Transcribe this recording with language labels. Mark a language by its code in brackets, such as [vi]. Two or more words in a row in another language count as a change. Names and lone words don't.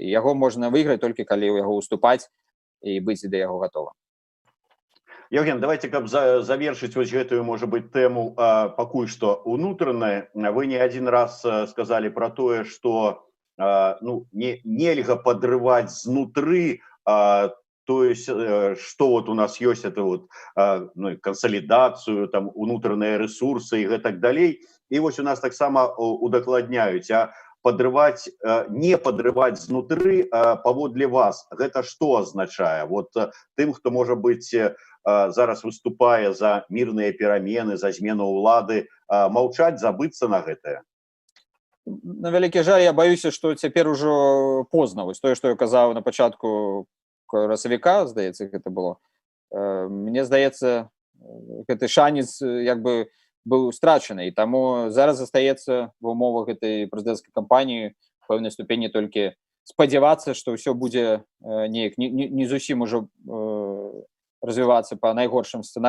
[be] Яго можна выйграць толькі калі ў яго уступаць і быць да яго гатова. Евген, давайте, каб завершыць вось гэтую, можа быць, тэму пакуль што унутранае. Вы не адзін раз сказалі пра тое, што нельга падрываць знутры, [ru] то есть, что вот у нас есть, это вот консолидацию, там, внутренние ресурсы и так далее. И вот у нас [be] так само удакладняюць, [ru] подрывать, не подрывать [be] знутры паводле вас. [ru] Это что означае? Вот тым, кто, может быть, [be] зараз выступае за мирные перамены, за змену ўлады, маўчаць, забыцца на гэтае? На вялікі жаль, я баюся, што цяпер ужо позна. Вось тое, што я казаў на пачатку красавіка, здаецца, гэта было. Мне здаецца, гэты шанец як бы быў страчаны, і таму зараз застаецца ва ўмовах гэтай прэзідэнцкай кампаніі в пэўнай ступені толькі спадзявацца, што ўсё будзе неяк не зусім ужо развівацца па найгоршым сцэнары.